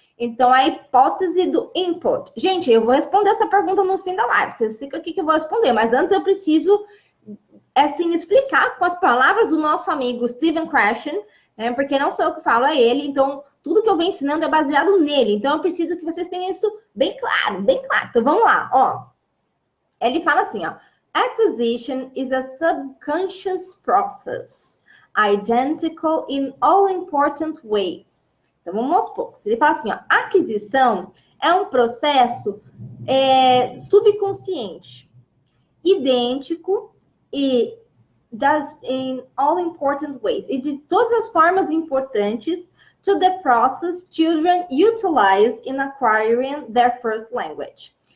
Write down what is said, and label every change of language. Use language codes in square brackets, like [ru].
[pt] Então, a hipótese do input. Gente, eu vou responder essa pergunta no fim da live. Vocês ficam aqui que eu vou responder. Mas antes eu preciso, assim, explicar com as palavras do nosso amigo Stephen Krashen, né? Porque não sou eu que falo, é ele. Então, tudo que eu venho ensinando é baseado nele. Então, eu preciso que vocês tenham isso bem claro, bem claro. Então, vamos lá, ó. Ele fala assim, ó. [en] Acquisition is a subconscious process, identical in all important ways. [pt] Então, vamos aos poucos. Ele fala assim, ó, aquisição é um processo subconsciente, idêntico e [en] does in all important ways. [pt] E de todas as formas importantes [en] to the process children utilize in acquiring their first language.